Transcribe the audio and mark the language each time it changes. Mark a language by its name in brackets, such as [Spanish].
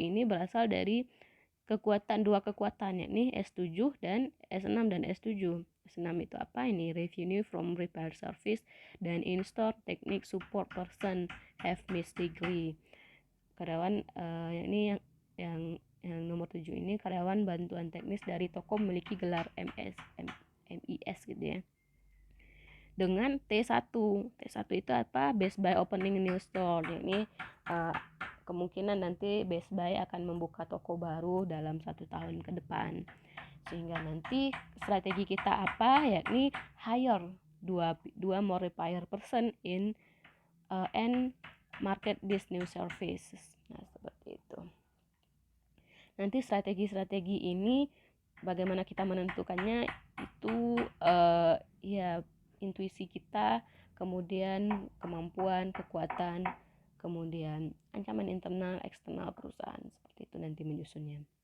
[Indonesian] Ini berasal dari dua kekuatan, yakni S7 dan S6 dan S7. S6 itu apa? [English] Ini revenue from repair service dan in-store technique support person have missed degree. [Indonesian] Karyawan ini yang nomor 7 ini karyawan bantuan teknis dari toko memiliki gelar MIS gitu ya. Dengan T1. T1 itu apa? [English] Best Buy opening new store. [Indonesian] Yakni kemungkinan nanti Best Buy akan membuka toko baru dalam 1 tahun ke depan. Sehingga nanti strategi kita apa? [English] Yakni hire dua more repair person and market this new services. [Indonesian] Nah, seperti itu. Nanti strategi-strategi ini bagaimana kita menentukannya itu ya intuisi kita, kemudian kemampuan, kekuatan, kemudian ancaman internal, eksternal perusahaan, seperti itu nanti menyusunnya.